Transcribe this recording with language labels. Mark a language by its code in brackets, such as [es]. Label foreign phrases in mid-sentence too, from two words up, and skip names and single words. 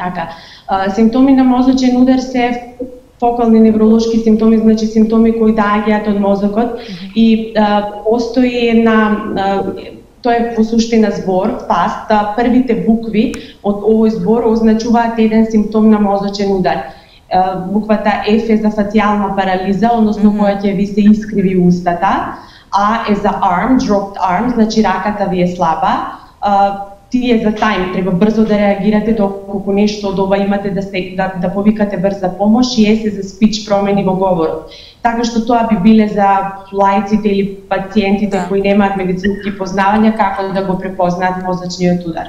[mk] Така, симптоми на мозочен удар се фокални невролошки симптоми, значи симптоми кои доаѓаат од мозокот и постои тоа е во суштина збор, фаст, првите букви од овој збор означуваат еден симптом на мозочен удар. Буквата F е за фацијална парализа, односно која ќе ви се искриви устата, А е за [en] arm, dropped arm, [mk] значи раката ви е слаба. Ти е за тајм, треба брзо да реагирате доколку нешто од ова имате да повикате брза помош, и С е за speech, промени во говорот. Така што тоа би биле за лаиците или пациентите кои немаат медицински познавања како да го препознаат мозочниот удар.